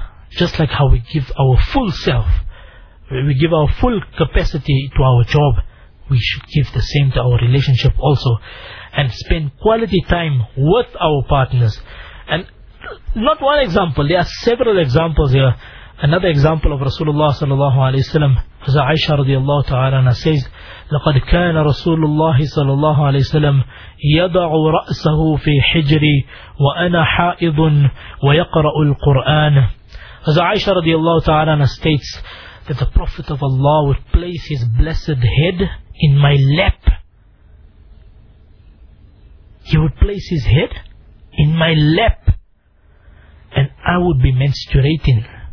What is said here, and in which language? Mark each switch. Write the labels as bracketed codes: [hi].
[en] Just like how we give our full self, we give our full capacity to our job, we should give the same to our relationship also, and spend quality time with our partners. And not one example, there are several examples here. Another example of Rasulullah sallallahu alaihi wasallam, as Aisha radiallahu ta'ala says, [ar] لقد كان رسول الله صلى الله عليه وسلم يضع رأسه في حجري وأنا حائض ويقرأ القرآن. [en] As Aisha radiallahu ta'ala states, that the Prophet of Allah would place his blessed head in my lap. He would place his head in my lap. And I would be menstruating.